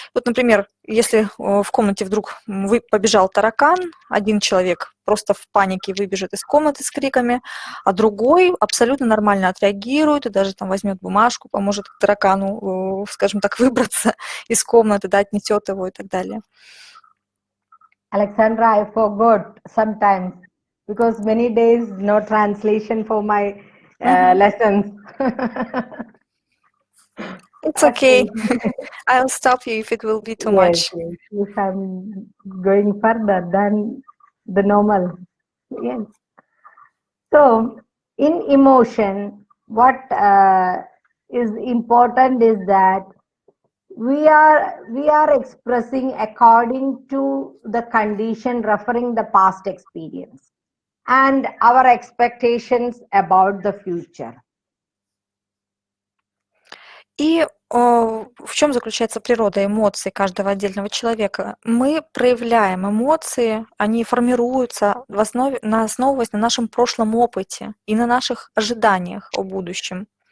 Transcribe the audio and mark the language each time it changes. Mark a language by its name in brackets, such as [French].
[Russian] Вот, например, если в комнате вдруг побежал таракан, один человек просто в панике выбежит из комнаты с криками, а другой абсолютно нормально отреагирует и даже там возьмет бумажку, поможет таракану, скажем так, выбраться из комнаты, да, отнесет его и так далее. [English] Alexandra, I forgot sometimes because many days no translation for my lessons. It's okay. I'll stop you if it will be too much. Yes. If I'm going further than the normal. Yes. So in emotion, what is important is that we are expressing according to the condition, referring the past experience and our expectations about the future. [Russian] И в чем заключается природа эмоций каждого отдельного человека? Мы проявляем эмоции, они формируются основываясь на нашем прошлом опыте и на наших ожиданиях о будущем.